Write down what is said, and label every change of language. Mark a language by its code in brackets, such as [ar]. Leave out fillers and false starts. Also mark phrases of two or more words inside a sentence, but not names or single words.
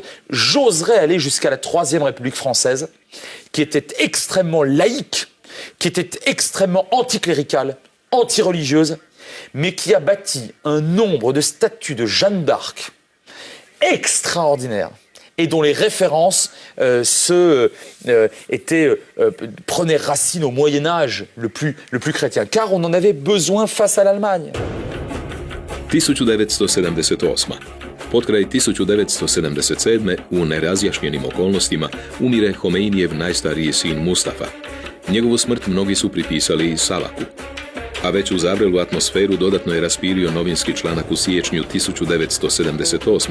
[fr] J'oserais aller jusqu'à la Troisième République française, qui était extrêmement laïque, qui était extrêmement anticléricale, anti-religieuse, mais qui a bâti un nombre de statues de Jeanne d'Arc extraordinaires et dont les références prenaient racine au Moyen-Âge le plus chrétien, car on en avait besoin face à l'Allemagne. [hr] 1978. Potkraj 1977. u nerazjašnjenim okolnostima umire Homeinijev najstariji sin Mustafa. Njegovu smrt mnogi su pripisali Salaku. A već u zavrelu atmosferu dodatno je raspirio novinski članak u siječnju 1978.